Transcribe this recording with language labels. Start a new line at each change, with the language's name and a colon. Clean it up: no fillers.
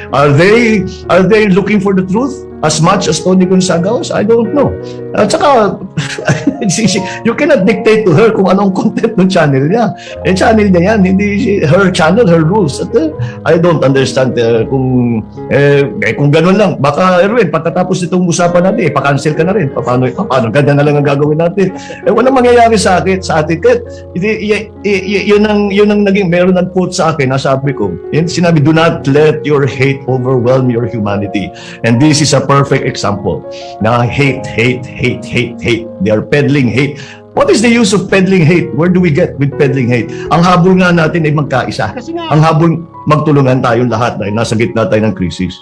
English: Are they looking for the truth as much as Tony Gonzaga was? I don't know.
Filipino: At saka
English: you cannot dictate to her
Filipino: kung anong content ng channel niya.
English: Channel
Filipino: niya yan, hindi
English: her channel, her rules. At I don't understand
Filipino: kung ganun lang. Baka Erwin, pagkatapos itong usapan natin, pa-cancel ka na rin. Paano? Ganda na lang ang gagawin natin. Walang mangyayari sa atin. Kahit yun ang naging meron ng quote sa akin, nasabi ko.
English: Sinabi, do not let your hate overwhelm your humanity. And this is a perfect example. Na hate. They are peddling hate. What is the use of peddling hate? Where do we get with peddling hate?
Filipino: Ang habol nga natin ay magkaisa. Ang habol magtulungan tayong lahat dahil nasa gitna tayo ng krisis.